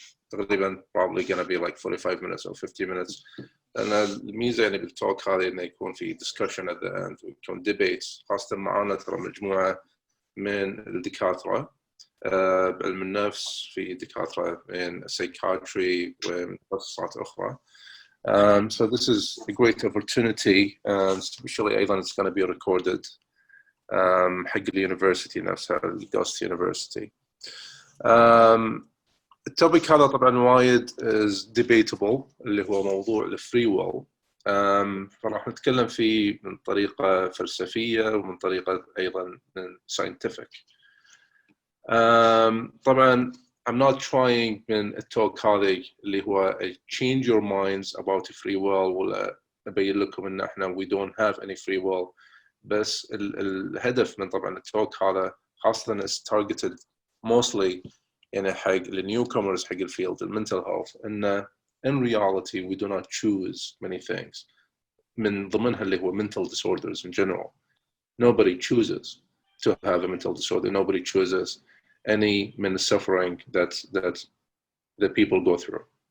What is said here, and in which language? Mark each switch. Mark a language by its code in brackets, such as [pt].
[ar] تقريبا [en] probably gonna be like 45 minutes or 50 minutes. [ar] لأن الميزة يعني بالتوك هذه إنه يكون في [en] discussion at the end [ar] ويكون debates، خاصة معنا ترى مجموعة من الدكاترة بعلم النفس، في دكاترة من psychiatry ومن تخصصات أخرى. [en] So this is a great opportunity, especially [ar] أيضا [en] it's going to be recorded [ar] حق اليونيفرسيتي نفسها، الجوست يونيفرسيتي. التوبيك هذا طبعا وايد [en] is debatable، [ar] اللي هو موضوع الفري ويل. فراح نتكلم فيه من طريقة فلسفية ومن طريقة أيضا من scientific. طبعا [en] I'm not trying [ar] من التوك هذه اللي هو [en] change your minds about free will، [ar] ولا أبين لكم إن إحنا [en] we don't have any free will. [ar] بس الهدف من طبعا التوك هذا خاصة [en] is targeted mostly [ar] يعني حق النيوكومرز حق الفيلد المنتل هيلث، إن [en] in reality we do not choose many things، [ar] من ضمنها اللي هو [en] mental disorders in general. Nobody chooses to have a mental disorder. Nobody chooses any suffering that the people go through.